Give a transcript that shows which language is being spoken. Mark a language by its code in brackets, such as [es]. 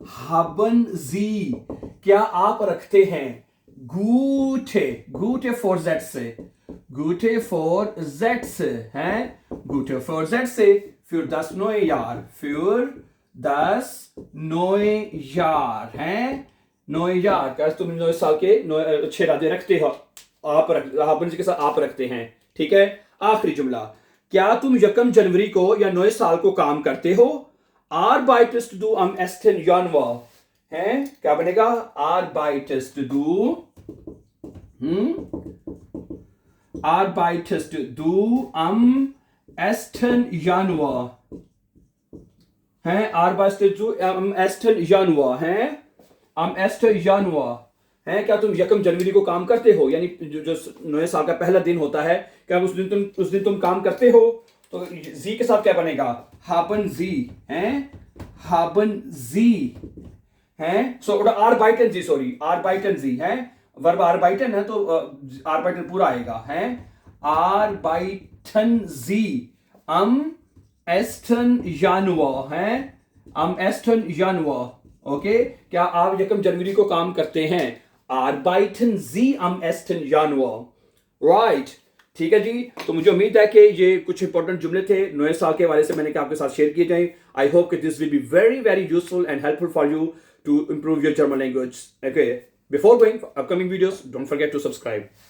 [de] haben Sie, [hi] क्या आप रखते हैं [de] gute Vorsätze, gute Vorsätze [hi] हैं, [de] gute Vorsätze für das neue Jahr, für das neue Jahr [hi] हैं, [de] neue Jahr, [hi] क्या तुम नए साल के अच्छे इरादे रखते हो, आप [de] haben Sie [hi] के साथ आप रखते हैं। ठीक है, आखिरी जुमला, क्या तुम 1 जनवरी को या नए साल को काम करते हो? [de] Arbeitest du am 1. [hi] Januar है, क्या बनेगा? [de] Arbeitest du, arbeitest du am 1. Januar है, arbeitest du am 1. Januar है, am 1. Januar [hi] है, क्या तुम 1 जनवरी को काम करते हो? यानी जो नए साल का पहला दिन होता है, क्या उस दिन तुम काम करते हो? तो जी के साथ क्या बनेगा? [de] haben Sie हैं, haben Sie हैं, सो arbeiten Sie, सॉरी, arbeiten Sie हैं, [hi] वर्ब arbeiten है तो arbeiten पूरा आएगा हैं, [de] arbeiten Sie am 1. Januar हैं, am 1. [hi] Januar, ओके, क्या आप 1 जनवरी को काम करते हैं? [de] arbeiten Sie am 1. Januar, राइट। [hi] ठीक है जी, तो मुझे उम्मीद है कि ये कुछ इंपॉर्टेंट जुमले थे नए साल के हवाले से मैंने आपके साथ शेयर किए जाएं। [en] I hope कि this will be very very useful and helpful for you to improve your German language. Okay, before going for upcoming videos, don't forget to subscribe.